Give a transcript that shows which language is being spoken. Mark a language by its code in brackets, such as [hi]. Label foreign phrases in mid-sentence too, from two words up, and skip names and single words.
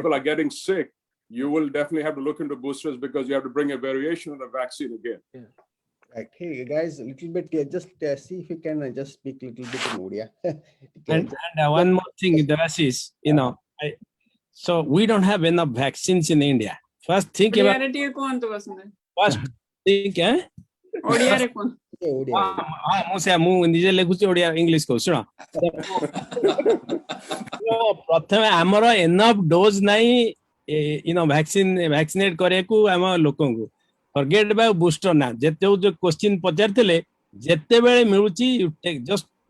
[en] people are getting sick, you will definitely have to look into boosters because you have to bring a variation of the vaccine again. Right. Hey guys, a little bit, just see if you can just speak a little bit in Odia. And one more thing, Devashish, so we don't have enough vaccines in India. First, think about. [or] ଓଡ଼ିଆରେ ଟିକେ କୁହନ୍ତୁ ବସନ୍ତ [en] First, think, [or] ଓଡ଼ିଆରେ କୁହନ୍ତୁ ମୁଁ ନିଜେ ଲେଖୁଛି ଓଡ଼ିଆ ଇଂଲିଶ କହୁ ଶୁଣ ପ୍ରଥମେ ଆମର [en] enough dose [or] ନାହିଁ ଭ୍ୟାକ୍ସିନେଟ୍ କରିବାକୁ ଆମ ଲୋକଙ୍କୁ ଫରଗେଟ୍ ବା ବୁଷ୍ଟର ନା ଯେତେ ଯୋଉ କ୍ୱେଶ୍ଚିନ୍ ପଚାରିଥିଲେ ଯେତେବେଳେ ମିଳୁଛି ଜଷ୍ଟ